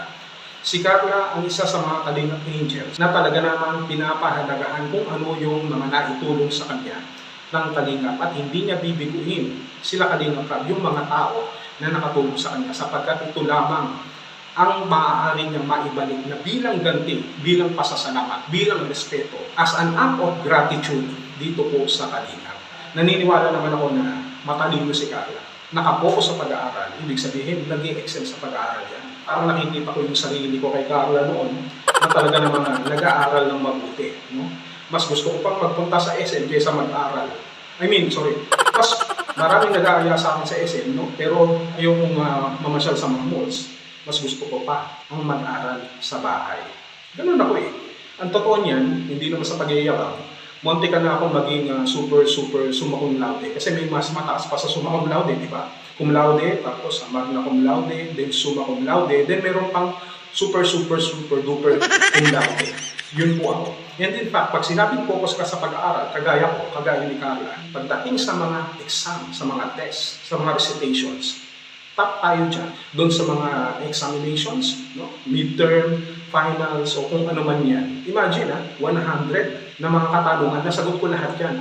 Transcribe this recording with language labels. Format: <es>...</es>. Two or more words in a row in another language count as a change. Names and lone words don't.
<tl>Si Carla ang isa sa mga Kalingap Angels na talaga naman pinapahalagahan kung ano yung mga naitulong sa kanya ng Kalingap at hindi niya bibiguin sila Kalingap Prab, yung mga tao na nakatulong sa kanya sapagkat ito lamang ang maaari niyang maibalik na bilang ganti, bilang pasasalamat, bilang respeto,</tl> <en>as an act of gratitude</en> <tl>dito po sa Kalingap. Naniniwala naman ako na matalino si Carla. Nakapokus sa pag-aaral, ibig sabihin, nag-i-excel sa pag-aaral yan. Parang nakikita ko yung sarili ko kay Carla noon na talaga naman nag-aaral ng mabuti. No? Mas gusto ko pang magpunta sa SM kaysa mag-aaral. Mas maraming nag-aaya sa akin sa SM, no? Pero ayokong mamasyal sa mga malls. Mas gusto ko pa ang mag-aral sa bahay. Ganun ako eh. Ang totoo niyan, hindi naman sa pag-iayabang, munti ka na akong maging super</tl> <la>summa cum laude.</la> <tl>Kasi may mas mataas pa sa</tl> <la>summa cum laude,</la> <tl>di ba?</tl> <la>Cum laude, tapos magna cum laude, then summa cum laude,</la> <tl>then meron pang</tl> <en>super duper</en> <la>cum laude.</la> <tl>Yun po ako.</tl> <en>And in fact,</en> <tl>pag sinabing focus ka sa pag-aaral, kagaya ni Carla, pagdating sa mga exam, sa mga test, sa mga recitations, top tayo dyan. Doon sa mga examinations, no? Midterm, finals, o kung ano man yan. Imagine, 100 na mga katanungan, nasagot ko lahat yan.</tl>